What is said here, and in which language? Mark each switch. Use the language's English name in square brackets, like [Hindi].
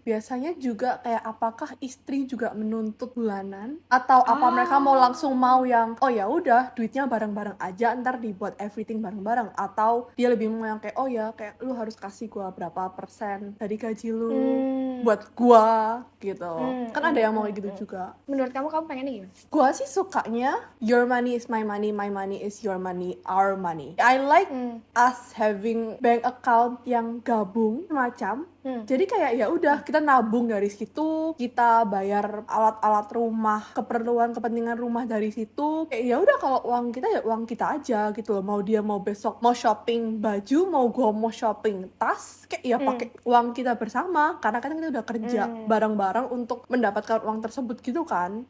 [Indonesian] Biasanya juga kayak apakah istri juga menuntut bulanan atau apa mereka mau langsung mau yang oh ya udah duitnya bareng-bareng aja ntar dibuat everything bareng-bareng, atau dia lebih mau yang kayak oh ya kayak lu harus kasih gua berapa persen dari gaji lu buat gua gitu. Kan ada yang mau kayak gitu juga. Menurut kamu pengennya gimana? Gua sih sukanya [English] your money is my money is your money, our money. I like us having bank account [Indonesian] yang gabung macam. Jadi kayak ya udah kita nabung dari situ, kita bayar alat-alat rumah, keperluan-kepentingan rumah dari situ. Kayak ya udah kalau uang kita ya uang kita aja gitu loh. Mau dia mau besok mau shopping baju, mau gua mau shopping tas, kayak ya pakai uang kita bersama karena kan kita udah kerja bareng-bareng untuk mendapatkan uang tersebut gitu kan.